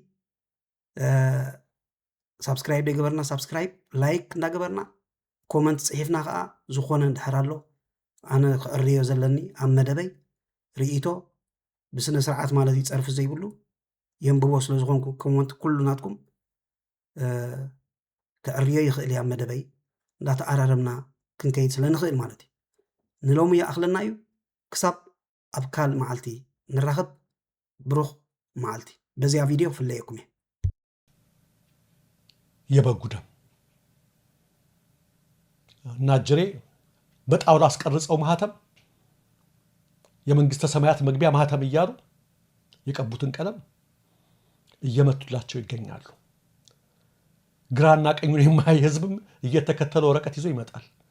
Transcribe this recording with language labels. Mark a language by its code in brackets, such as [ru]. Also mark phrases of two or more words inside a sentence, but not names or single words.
[ti] ሳብስክራይብ ዘይገበርና [en] subscribe, like [ti] እንዳገበርና ኮመንት ፅሒፍና ከዓ ዝኾነ እንድሕር ኣሎ ኣነ ክዕርዮ ዘለኒ ኣብ መደበይ ርእቶ ብስነ ስርዓት ማለት እዩ ፀርፊ ዘይብሉ የንብቦ ስለ ዝኾንኩ ኮመንት ኩሉ ናትኩም ክዕርዮ ይኽእል እያ መደበይ እንዳተኣራረምና ክንከይድ ስለ ንኽእል ማለት እዩ። ንሎሚ ይኣኽለና እዩ። ክሳብ ኣብ ካልእ መዓልቲ ንራኸብ። ብሩኽ መዓልቲ። በዚያ ቪድዮ ፍለየኩም እየ። [am] የበጉ ደም ናጀሬ በጣውላ አስቀርጸው ማህተም የመንግስተ ሰማያት መግቢያ ማህተም እያሉ የቀቡትን ቀለም እየመቱላቸው ይገኛሉ። ግራና ቀኙን የማያይ ህዝብም እየተከተለ ወረቀት ይዞ ይመጣል።